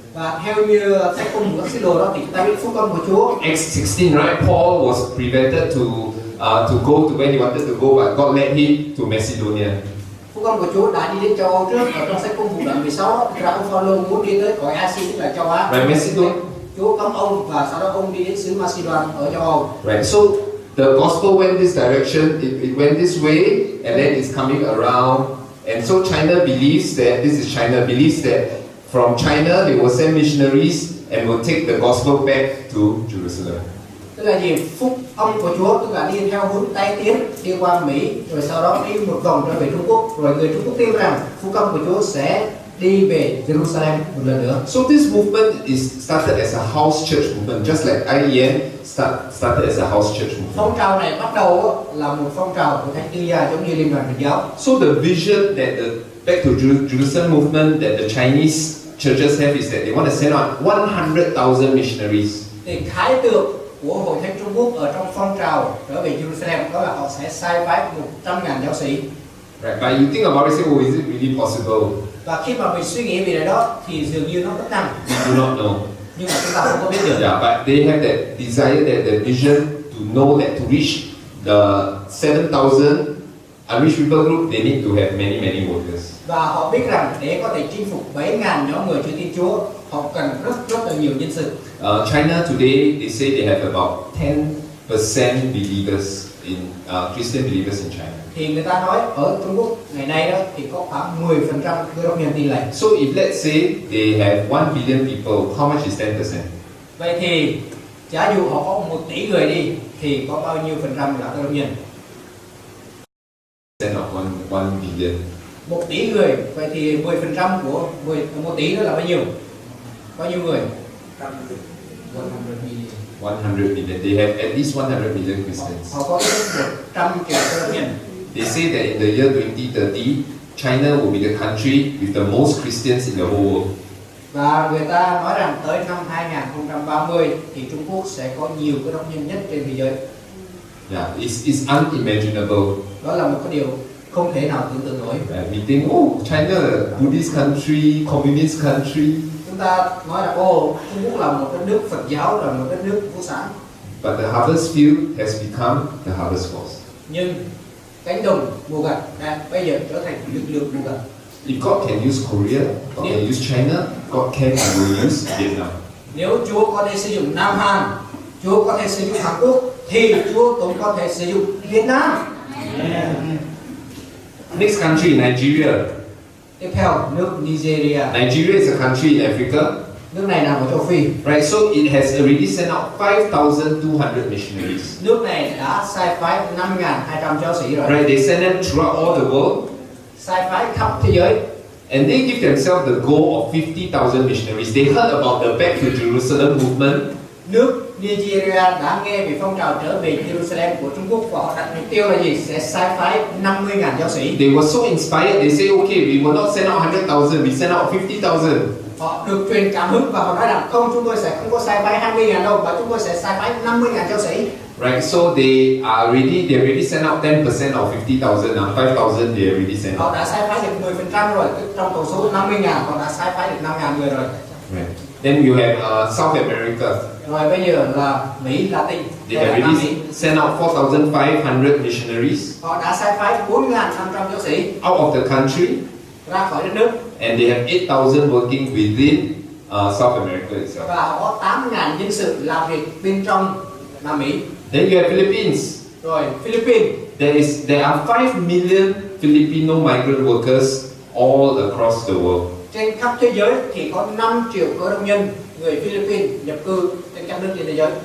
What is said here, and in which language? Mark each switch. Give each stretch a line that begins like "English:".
Vietnamese: Và theo như sách công của các sứ đồ đó thì chúng ta biết phúc âm của Chúa.
English: Acts 16, right? Paul was prevented to go to where he wanted to go, but God led him to Macedonia.
Vietnamese: Phúc âm của Chúa đã đi đến châu Âu trước. Ở trong sách công vụ đoạn 16 ra ông Phaolô muốn đi tới cõi Asia tức là châu Á.
English: Right, Macedonia.
Vietnamese: Chúa cấm ông và sau đó ông đi đến xứ Macedon ở châu Âu.
English: Right. So the gospel went this direction. It went this way, and then it's coming around. And so China believes that from China they will send missionaries and will take the gospel back to Jerusalem.
Vietnamese: Tức là gì? Phúc âm của Chúa tức là đi theo hướng Tây tiến, đi qua Mỹ, rồi sau đó đi một vòng trở về Trung Quốc, rồi người Trung Quốc tin rằng phúc âm của Chúa sẽ đi về Jerusalem một lần nữa.
English: So this movement is started as a house church movement, just like I.E.M. started as a house church movement.
Vietnamese: Phong trào này bắt đầu là một phong trào của thánh tư gia giống như liên đoàn truyền giáo.
English: So the vision that the Back to Jerusalem movement that the Chinese churches have is that they want to send out 100,000 missionaries.
Vietnamese: Thì khái tượng của hội thánh Trung Quốc ở trong phong trào trở về Jerusalem đó là họ sẽ sai phái 100.000 giáo sĩ.
English: Right, but you think about it, say, oh, is it really possible?
Vietnamese: Và khi mà mình suy nghĩ về điều đó thì dường như nó rất năng.
English: We do not know.
Vietnamese: Nhưng mà chúng ta không có biết được.
English: Yeah, but they have that desire, that vision to know that to reach the 7,000 unreached people group, they need to have many voters.
Vietnamese: Và họ biết rằng để có thể chinh phục 7.000 nhóm người chưa tin Chúa, họ cần rất là nhiều nhân sự.
English: China today, they say they have about 10% believers in Christian believers in China.
Vietnamese: Thì người ta nói ở Trung Quốc ngày nay đó thì có khoảng 10% cơ đốc nhân tin lành.
English: So if let's say they have 1 billion people, how much is 10%?
Vietnamese: Vậy thì giả dụ họ có 1 tỷ người đi thì có bao nhiêu phần trăm là cơ đốc nhân?
English: Of 1 billion.
Vietnamese: 1 tỷ người, vậy thì 10% của 1 tỷ đó là bao nhiêu? Bao nhiêu người?
English: 100 million. 100 million. They have at least 100 million Christians.
Vietnamese: Họ có ít nhất 100 triệu cơ đốc nhân.
English: They say that in the year 2030, China will be the country with the most Christians in the whole world.
Vietnamese: Và người ta nói rằng tới năm 2030 thì Trung Quốc sẽ có nhiều cơ đốc nhân nhất trên thế giới.
English: Yeah, it's unimaginable.
Vietnamese: Đó là một cái điều không thể nào tưởng tượng nổi.
English: We think, oh, China, Buddhist country, communist country.
Vietnamese: Chúng ta nói là Trung Quốc là một đất nước Phật giáo, là một đất nước vô sản.
English: But the harvest field has become the harvest force.
Vietnamese: Nhưng cánh đồng mùa gặt đang bây giờ trở thành lực lượng mùa gặt.
English: If God can use Korea, God can use China, God can and will use Vietnam.
Vietnamese: Nếu Chúa có thể sử dụng Nam Hàn, Chúa có thể sử dụng Hàn Quốc, thì Chúa cũng có thể sử dụng Việt Nam.
English: Next country, Nigeria.
Vietnamese: Tiếp theo, nước Nigeria.
English: Nigeria is a country in Africa.
Vietnamese: Nước này nằm ở châu Phi.
English: Right, so it has already sent out 5,200 missionaries.
Vietnamese: Nước này đã sai phái 5.200 giáo sĩ rồi.
English: Right, they send them throughout all the world.
Vietnamese: Sai phái khắp thế giới.
English: And they give themselves the goal of 50,000 missionaries. They heard about the Back to Jerusalem movement.
Vietnamese: Nước Nigeria đã nghe về phong trào trở về Jerusalem của Trung Quốc và họ đặt mục tiêu là gì? Sẽ sai phái 50.000 giáo sĩ.
English: They were so inspired. They say, okay, we will not send out 100,000. We send out 50,000.
Vietnamese: Họ được truyền cảm hứng và họ nói rằng không, chúng tôi sẽ không có sai phái 20.000 đâu, mà chúng tôi sẽ sai phái 50.000 giáo sĩ.
English: Right, so they already sent out 10% of 50,000. Now 5,000 they already sent
Vietnamese: Họ
English: out.
Vietnamese: đã sai phái được 10% rồi, trong tổng số 50.000 họ đã sai phái được 5.000 người rồi.
English: Right. Then you have South America.
Vietnamese: Rồi bây giờ là Mỹ, Latin.
English: They have already sent out 4,500 missionaries
Vietnamese: Họ đã sai phái 4.500 giáo sĩ
English: out of the country,
Vietnamese: ra khỏi đất nước.
English: and they have 8,000 working within South America itself.
Vietnamese: Và họ có 8.000 nhân sự làm việc bên trong Nam Mỹ.
English: Then you have Philippines.
Vietnamese: Rồi Philippines.
English: There are 5 million Filipino migrant workers all across the world.
Vietnamese: Trên khắp thế giới thì có 5 triệu cơ đốc nhân người Philippines nhập cư trên các nước trên thế giới.